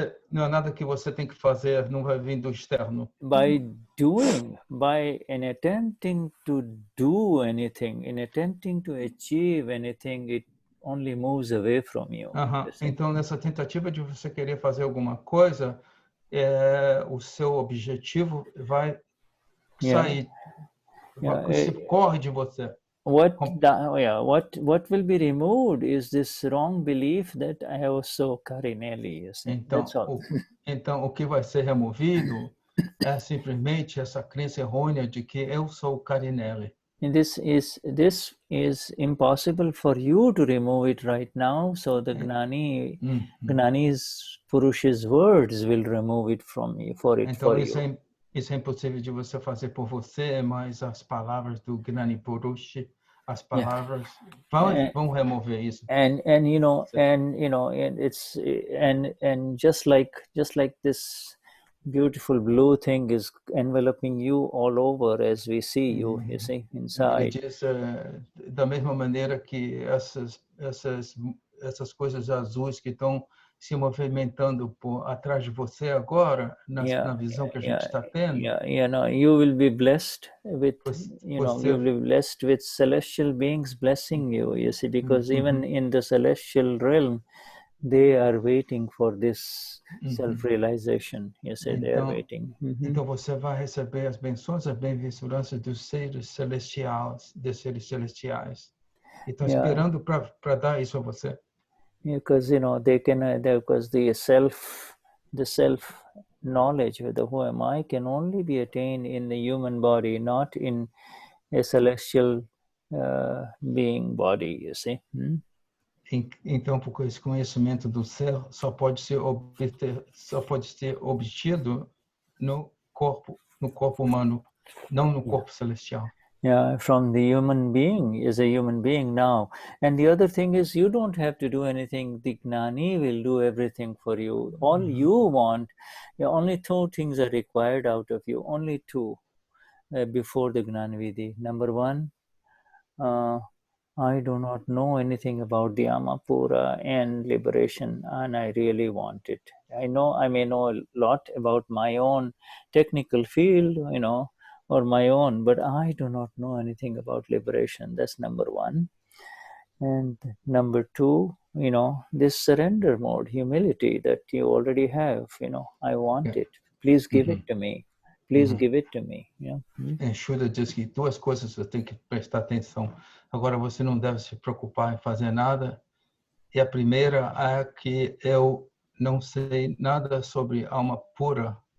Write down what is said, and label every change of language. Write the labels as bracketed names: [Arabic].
[Portuguese] Não é nada que você tem que fazer, não vai vir do externo. [English] By attempting to do anything, in attempting to achieve anything, only moves away from you. [Portuguese] Então, nessa tentativa de você querer fazer alguma coisa, o seu objetivo vai sair, corre de você. [English] What will be removed is this wrong belief that I was so Karinelli. [Portuguese] Então, o que vai ser removido é simplesmente essa crença errônea de que eu sou Karinelli. [English] And this is impossible for you to remove it right now. So the Gnani's Purush's words will remove it from you for you. [Portuguese] Isso é impossível de você fazer por você, mas as palavras do Gnani Purush, as palavras vão remover isso. [English] And it's just like this beautiful blue thing is enveloping you all over as we see you see, inside. [Portuguese] Ele diz, da mesma maneira que essas coisas azuis que estão se movimentando atrás de você agora, na visão que a gente está tendo. [English] You will be blessed with, you will be blessed with celestial beings blessing you. You see, because even in the celestial realm, they are waiting for this self-realization. You say they are waiting. [Portuguese] Então você vai receber as bênçãos, as bem-aventuranças dos seres celestiais, E estão esperando para dar isso a você. [English] Because because the self knowledge, who am I, can only be attained in the human body, not in a celestial being body. You see. [Portuguese] Então, porque esse conhecimento do ser só pode ser obtido no corpo humano, não no corpo celestial. [English] Yeah, from the human being is a human being now. And the other thing is, you don't have to do anything. The Gnani will do everything for you. All you want, only two things are required out of you. Only two before the Gnan Vidhi. Number one, I do not know anything about the Amapura and liberation, and I really want it. I may know a lot about my own technical field, or my own, but I do not know anything about liberation. That's number one. And number two, this surrender mode, humility that you already have, I want it. Please give it to me. Please give it to me. [Portuguese] Shuddha diz que duas coisas você tem que prestar atenção. Agora, você não deve se preocupar em fazer nada. E a primeira é que eu não sei nada sobre alma pura.